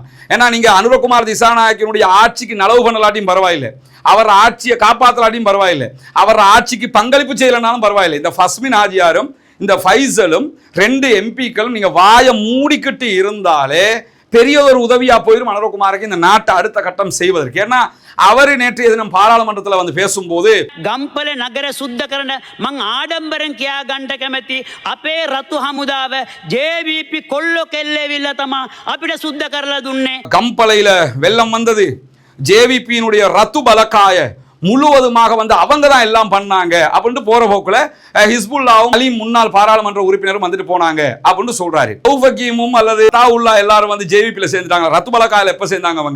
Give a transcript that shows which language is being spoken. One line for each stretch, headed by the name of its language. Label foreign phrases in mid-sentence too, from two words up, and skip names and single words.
Tamil: ஏன்னா நீங்க அனுரகுமார் திசாநாயக்கனுடைய ஆட்சிக்கு நலவு பண்ணலாட்டியும் பரவாயில்லை, அவர் ஆட்சியை காப்பாற்றலாட்டியும் பரவாயில்லை, அவர் ஆட்சிக்கு பங்களிப்பு செய்யலனாலும் பரவாயில்லை, இந்த ஃபஸ்மின் ஹாஜியாரும் இந்த ஃபைசலும் 2 எம்பிக்களும் நீங்க வாயை மூடிக்கிட்டு இருந்தாலே பெரிய ஒரு உதவியா போயிடும் அனுரகுமாருக்கு இந்த நாட்டை அடுத்த கட்டம் செய்வதற்கு. ஏன்னா அவர் நேற்றைய தினம் பாராளுமன்றத்தில் வந்து பேசும்போது,
Sinhala: ගම්පල නගර සුද්ධ කරන මං ආඩම්බරෙන් කියා ගන්න කැමැති අපේ රතු හමුදාව JVP කොල්ලෝ කෙල්ලෙවිල්ලා තමා අපිට සුද්ධ කරලා දුන්නේ.
Tamil: கம்பளையில வெள்ளம் வந்தது, ஜேவிபியினுடைய
Sinhala: රතු බලකාය
Tamil: முழுவதுமாக வந்து அவங்க தான் எல்லாம் பண்ணாங்க அப்படின்னு போற போக்குல ஹிஸ்புல்லாவும் அலீம் முன்னாள் பாராளுமன்ற உறுப்பினரும் வந்துட்டு போனாங்க அப்படின்னு சொல்றாரு. தௌஃபகீமும் அல்லது தாவுல்லா எல்லாரும் வந்து ஜேவிபில சேர்ந்துட்டாங்க.
Sinhala: රතු බලකායේ
Tamil: எப்ப சேர்ந்தாங்க அவங்க?